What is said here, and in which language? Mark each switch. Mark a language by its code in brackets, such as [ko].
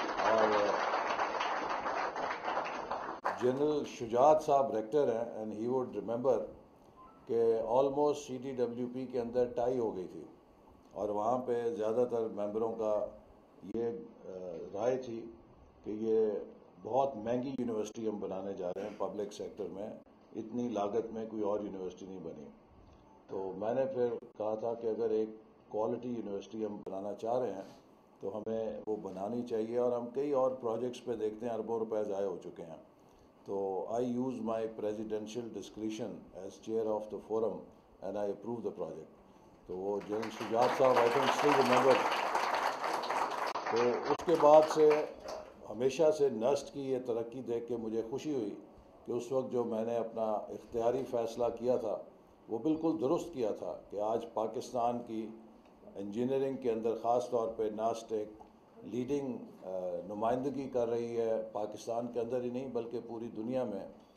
[ur] اور جنرل شجاعت صاحب ریکٹر ہیں، [en] and he would remember [ur] کہ آلموسٹ CDWP کے اندر ٹائی ہو گئی تھی، اور وہاں پہ زیادہ تر ممبروں کا یہ رائے تھی کہ یہ بہت مہنگی یونیورسٹی ہم بنانے جا رہے ہیں پبلک سیکٹر میں، اتنی لاگت میں کوئی اور یونیورسٹی نہیں بنی. تو میں نے پھر کہا تھا کہ اگر ایک کوالٹی یونیورسٹی ہم بنانا چاہ رہے ہیں تو ہمیں وہ بنانی چاہیے. اور ہم کئی اور پروجیکٹس پہ دیکھتے ہیں اربوں روپے ضائع ہو چکے ہیں. [en] تو I use my presidential discretion as chair of the forum and I approve the project. [ur] تو وہ جنرل شجاعت صاحب [en] I think still remember. [ur] تو اس کے بعد سے ہمیشہ سے NUST کی یہ ترقی دیکھ کے مجھے خوشی ہوئی کہ اس وقت جو میں نے اپنا اختیاری فیصلہ کیا تھا وہ بالکل درست کیا تھا کہ آج پاکستان کی انجینئرنگ کے اندر خاص طور پہ NUST ایک لیڈنگ نمائندگی کر رہی ہے، پاکستان کے اندر ہی نہیں بلکہ پوری دنیا میں.